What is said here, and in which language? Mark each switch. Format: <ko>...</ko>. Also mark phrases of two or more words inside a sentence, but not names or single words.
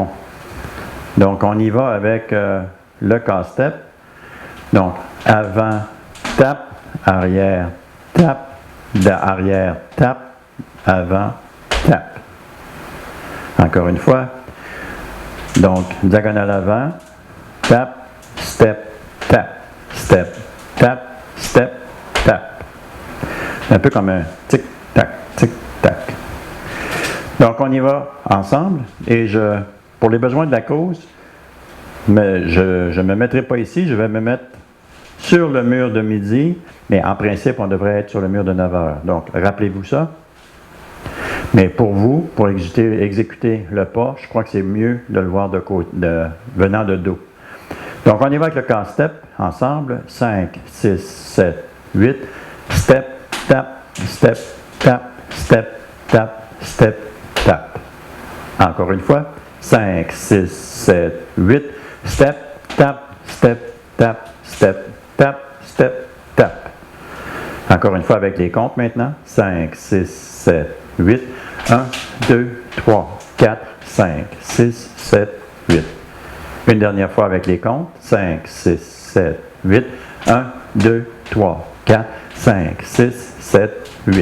<fr>Donc, on y va avec le K-step. Donc, avant, tap, arrière, tap, arrière, tap, avant, tap. Encore une fois. Donc, diagonale avant,</fr> <en>tap, step, tap, step, tap, step, tap.</en> <fr>Un peu comme un tic-tac, tic-tac. Donc, on y va ensemble et pour les besoins de la cause, mais je ne me mettrai pas ici, je vais me mettre sur le mur de midi, mais en principe, on devrait être sur le mur de 9 heures. Donc, rappelez-vous ça. Mais pour vous, pour exécuter le pas, je crois que c'est mieux de le voir venant de dos. Donc, on y va avec le casse-step ensemble. 5, 6, 7, 8.</fr> <en>Step, tap, step, tap, step, tap, step, tap.</en> <fr>Encore une fois. 5, 6, 7, 8.</fr> <en>Step, tap, step, tap, step, tap, step, tap.</en> <fr>Encore une fois avec les comptes maintenant. 5, 6, 7, 8. 1, 2, 3, 4, 5, 6, 7, 8. Une dernière fois avec les comptes. 5, 6, 7, 8. 1, 2, 3, 4, 5, 6, 7, 8.</fr>